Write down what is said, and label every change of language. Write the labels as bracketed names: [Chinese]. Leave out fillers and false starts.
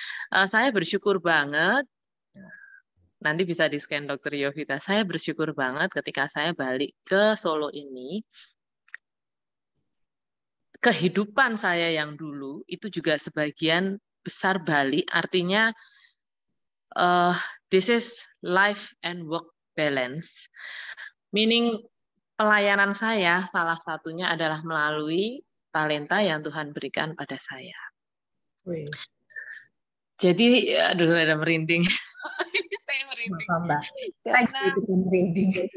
[Indonesian] Saya bersyukur banget. Nanti bisa di-scan Dr. Yovita. Saya bersyukur banget ketika saya balik ke Solo ini. Kehidupan saya yang dulu itu juga sebagian besar Bali. [English] Artinya this is life and work balance. [Indonesian] Meaning pelayanan saya salah satunya adalah melalui talenta yang Tuhan berikan pada saya. [Javanese] Wis. [Indonesian] Jadi, aduh ada merinding. Ini saya merinding. Mbak. Karena merinding.